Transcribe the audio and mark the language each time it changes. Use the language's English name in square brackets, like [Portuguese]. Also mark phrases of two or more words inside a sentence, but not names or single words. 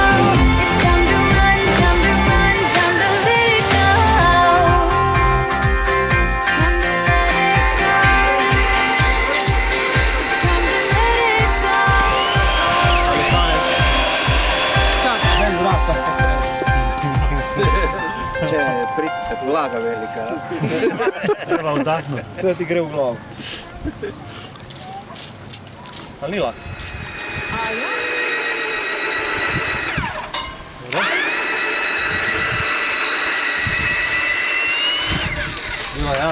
[English] It's time to run, time to run, time to let it go. It's time to let it go. It's time to let it go. [Croatian] C'è pritisak, vlaga velika. Treba udahnuti. Sve ti gre u glavu. Ali nije lako. Bila ja?